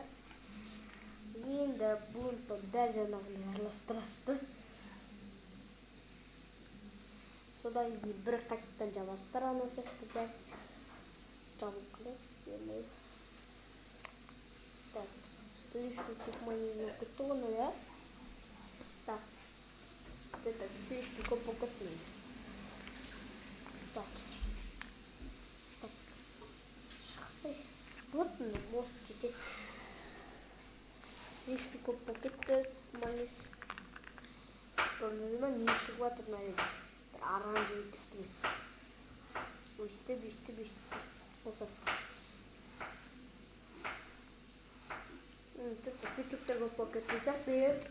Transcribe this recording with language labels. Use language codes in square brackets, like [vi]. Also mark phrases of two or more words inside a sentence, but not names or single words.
[kk] Енді бұны дәл жаңағыны араластырасыздар. Содан кейін бір қайтадан жабасыздар, ана сияқты дәл жабылып қалады. [ru] Так, слишком [kk] көп майонез кетті ғой, иә? [ru] Так, это слишком [kk] көп болып кетті. [ru] Так. Вот мост чуть-чуть. [kk] Слишком көп болып кетті майонез. Проблема не шығып жатыр, наверное. Оранжевый түсті. Өстіп қосасыздар. Кетчуптар көп болып кеткен сияқты.